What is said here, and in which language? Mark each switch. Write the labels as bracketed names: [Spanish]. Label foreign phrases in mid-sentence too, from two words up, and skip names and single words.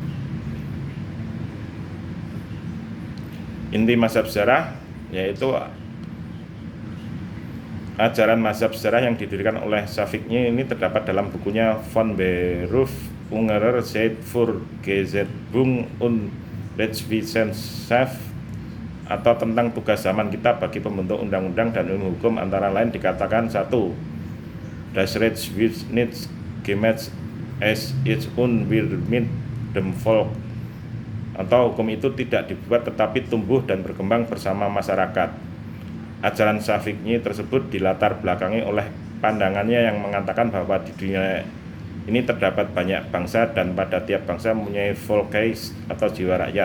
[Indonesian] Inti mazhab sejarah yaitu ajaran mazhab sejarah yang didirikan oleh Sackvigny ini terdapat dalam bukunya Von Beruf Ungerer Zeit für Gesetzgebung und Rechtswissenschaft, atau tentang tugas zaman kita bagi pembentuk undang-undang dan ilmu hukum. Antara lain dikatakan: 1. [German] Das Recht wird nicht gemacht es ist und wird mit dem Volk, [Indonesian] atau hukum itu tidak dibuat tetapi tumbuh dan berkembang bersama masyarakat. Ajaran Sackvigny tersebut dilatar belakangi oleh pandangannya yang mengatakan bahwa di dunia ini terdapat banyak bangsa dan pada tiap bangsa mempunyai Volksgeist atau jiwa rakyat.